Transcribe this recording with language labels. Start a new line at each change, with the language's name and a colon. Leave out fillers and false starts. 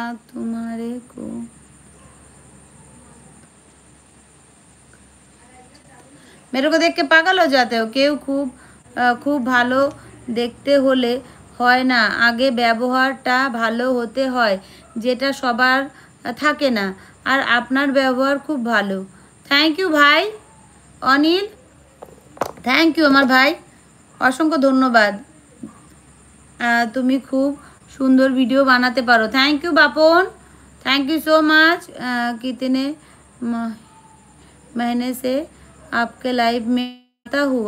Hindi: तुम्हारे को मेरे को देख के पागल हो जाते हो।
Bangla: কেউ খুব ভালো দেখতে হলে হয় না, আগে ব্যবহারটা ভালো হতে হয়, যেটা সবার থাকে না। আর আপনার ব্যবহার খুব ভালো। থ্যাংক ইউ ভাই অনিল, থ্যাংক ইউ আমার ভাই, অসংখ্য ধন্যবাদ। তুমি খুব সুন্দর ভিডিও বানাতে পারো।
English: thank you
Hindi: Bapan,
English: Thank you so much.
Hindi: कितने महीने से आपके लाइव में आता हूँ।